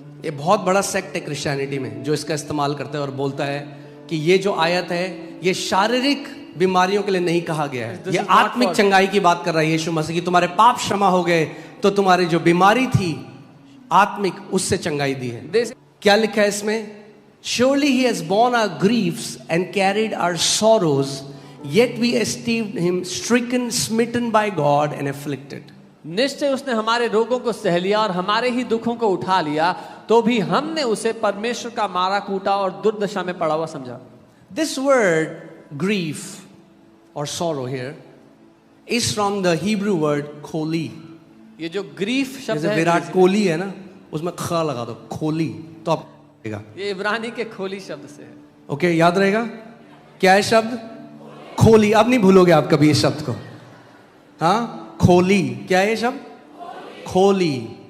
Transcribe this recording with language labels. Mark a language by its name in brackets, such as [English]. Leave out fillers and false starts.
[Hindi] ये बहुत बड़ा सेक्ट है क्रिश्चियनिटी में जो इसका इस्तेमाल करता है और बोलता है कि ये जो आयत है ये शारीरिक बीमारियों के लिए नहीं कहा गया है। [English] This [Hindi] ये [English] is not [Hindi] आत्मिक [English] for- [Hindi] चंगाई की बात कर रहा है यीशु मसीह की। तुम्हारे पाप क्षमा हो गए तो तुम्हारी जो बीमारी थी आत्मिक, उससे चंगाई दी है। [English] This- [Hindi] क्या लिखा है इसमें? [English] Surely he has borne our griefs and carried our sorrows, yet we esteemed him stricken, smitten by God and afflicted. [Hindi] निश्चय उसने हमारे रोगों को सह लिया और हमारे ही दुखों को उठा लिया, तो भी हमने उसे परमेश्वर का मारा कूटा और दुर्दशा में पड़ा हुआ समझा। [English] This word grief or sorrow here is from the Hebrew word kholi. [Hindi] ये जो ग्रीफ शब्द जैसे है, विराट कोहली है ना, उसमें ख लगा दो, खोली, तो आप रहेगा। ये इब्रानी के खोली शब्द से है। ओके, याद रहेगा क्या है शब्द? खोली। अब नहीं भूलोगे आप कभी इस शब्द को। हाँ, खोली। क्या है ये शब्द? खोली।